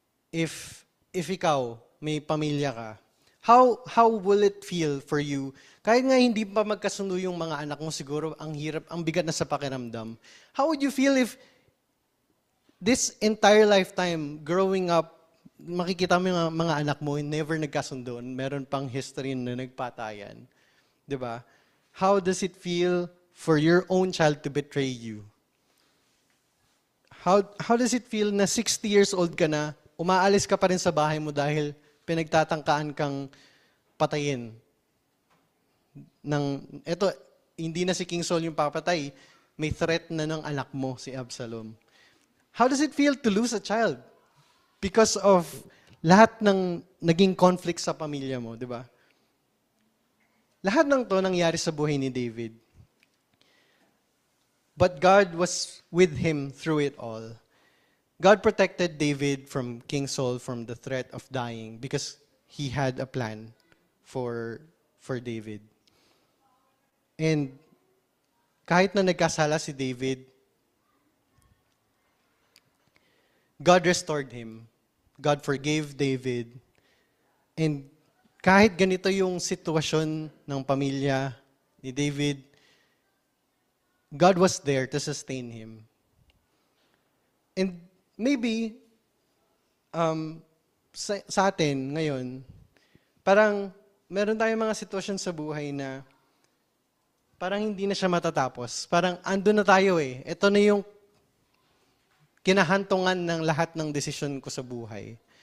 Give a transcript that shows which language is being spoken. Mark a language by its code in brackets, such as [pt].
[en] If [tl] ikaw, may pamilya ka, [en] how will it feel for you? [tl] Kahit nga hindi pa magkasundo yung mga anak mo, siguro ang hirap, ang bigat na sa pakiramdam. [en] How would you feel if this entire lifetime, growing up, [tl] makikita mo yung mga anak mo, never nagkasundo, meron pang history na nagpatayan. Diba? [en] How does it feel for your own child to betray you? How does it feel [tl] na 60 years old ka na, umaalis ka pa rin sa bahay mo dahil pinagtatangkaan kang patayin? Eto, hindi na si King Saul yung papatay, may threat na ng anak mo, si Absalom. [en] How does it feel to lose a child? Because of [tl] lahat ng naging conflict sa pamilya mo, di ba? Lahat ng to nangyari sa buhay ni David. [en] But God was with him through it all. God protected David from King Saul from the threat of dying because he had a plan for David. And [tl] kahit na nagkasala si [en] David, God restored him. God forgave David. [tl] And kahit ganito yung sitwasyon ng pamilya ni David, [en] God was there to sustain him. [tl] And maybe, sa atin ngayon, parang meron tayong mga sitwasyon sa buhay na parang hindi na siya matatapos. Parang ando na tayo eh. Ito na yung kinahantungan ng lahat ng desisyon ko sa buhay.